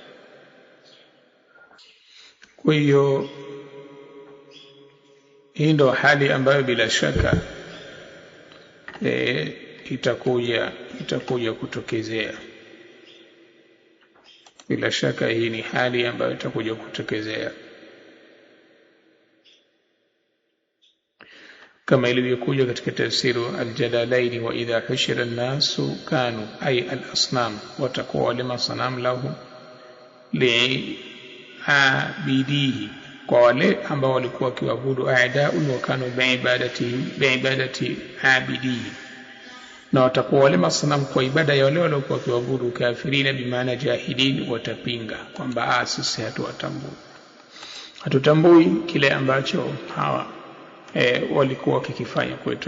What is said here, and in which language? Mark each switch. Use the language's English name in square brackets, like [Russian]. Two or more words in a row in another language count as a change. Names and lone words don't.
[Swahili] kwa hiyo hii ndo hali ambayo bila shaka itakuja kutokezea. Bila shaka hii ni hali ambayo itakuja kutokezea. kama ilivyokuja katika tafsiru al-Jalalaini, [Arabic] وإذا حشر الناس كانوا أي الأصنام, [Swahili] watakuwa wale masanam lahu li'abidihi, kwa wale ambao walikuwa wakiabudu [Arabic] أعداء وكانوا بعبادة عابديه, [Swahili] na watakuwa wale masanam kwa ibada ya wale waliokuwa wakiabudu kafirina, bimaana jahilin, watapinga kwamba sisi hatutambui kile ambacho hawa walikuwa wakikifanya kwetu.